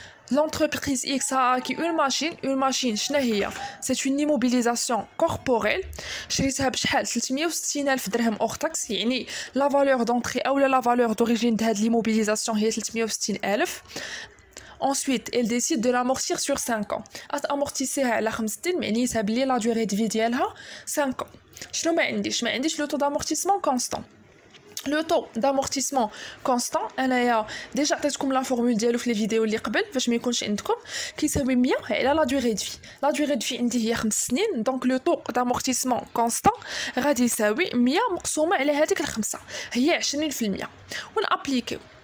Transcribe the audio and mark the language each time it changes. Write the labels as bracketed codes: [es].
[fr] l'entreprise X a acquis une machine [ar] شنو هي [fr] c'est une immobilisation corporelle [ar] شريتها بشحال [fr] 360,000 درهم hors taxe يعني la valeur d'entrée ou la valeur d'origine de هاد l'immobilisation هي 360,000 Ensuite, elle décide de l'amortir sur 5 ans. Amortissez [ar] على 5 سنين معنيتها بلي [fr] la durée de vie [ar] ديالها [fr] 5 ans. [ar] شنو ما عنديش [fr] le taux d'amortissement constant. Le taux d'amortissement constant [ar] انايا ديجا عطيتكم لا فورمول ديالو في لي فيديو اللي قبل باش ما يكونش عندكم كيساوي 100 على لا دوغي دو في لا دوغي دو في عندي هي 5 سنين دونك لو طو دامورتيسمون كونستان غادي يساوي 100 مقسومه على هذيك الخمسه هي 20% ونابليكيو